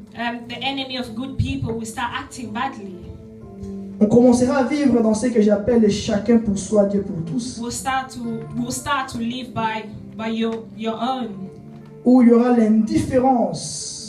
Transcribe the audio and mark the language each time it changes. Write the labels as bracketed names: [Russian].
[English] The enemy of good people will start acting badly. [French] On commencera à vivre dans ce que j'appelle le chacun pour soi, Dieu pour tous. [English] We'll start to live by your own. [French] Où il y aura l'indifférence.